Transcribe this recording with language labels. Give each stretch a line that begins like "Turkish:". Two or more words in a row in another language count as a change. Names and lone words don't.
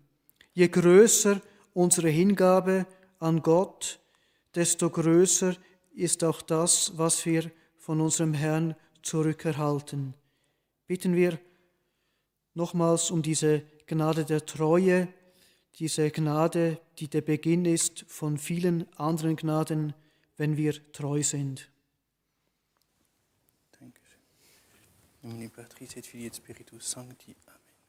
German: Je größer unsere Hingabe an Gott, desto größer ist auch das, was wir von unserem Herrn zurückerhalten. Bitten wir nochmals um diese Gnade der Treue, diese Gnade, die der Beginn ist von vielen anderen Gnaden, wenn wir treu sind. Dankeschön.
Latin: In nomine Patris et Filii et Spiritus Sancti. Amen.